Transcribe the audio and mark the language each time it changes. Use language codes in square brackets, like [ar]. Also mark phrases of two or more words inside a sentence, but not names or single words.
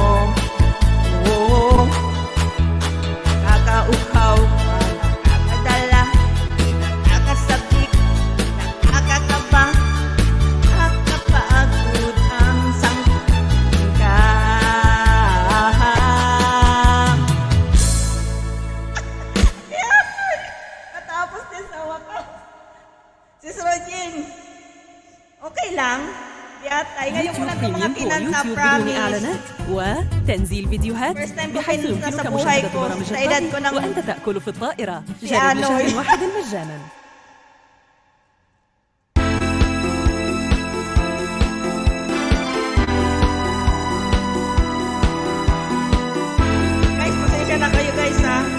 [tl] Oo, nakakauhaw ka, nakakadala, nakakasabik, nakakakaba, nakakapagod ang sangkatulad ka. Katapos din sa wakas. Sis Rogin, okay lang? Yatay, ngayon ko lang ng mga pinanta, promise. [ar] وتنزيل فيديوهات [en] First time [tl] ko [ar] بحيث [tl] pinunta [ar] يمكنك [tl] sa buhay [ar] مشاهدة [tl] ko, [ar] برامج [tl] sa edad ko [ar] الطهي [tl] ng [ar] وأنت تأكل في الطائرة. جرب [tl] piano. [ar] بشهر واحد مجانا. [tl] Guys, pasensya na kayo guys ha.